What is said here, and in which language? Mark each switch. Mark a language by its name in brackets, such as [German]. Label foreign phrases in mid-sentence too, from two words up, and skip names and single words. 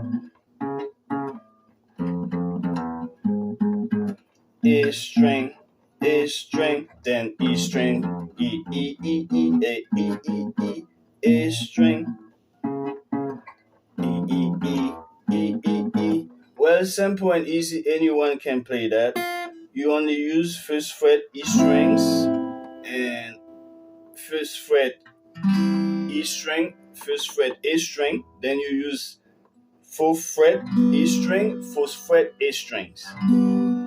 [English] A string, then E string, E E E E A E E E, A string, E E E E E E. Well, simple and easy. Anyone can play that. You only use first fret E strings and first fret E string, first fret A string. Then you use fourth fret E string, fourth fret A strings.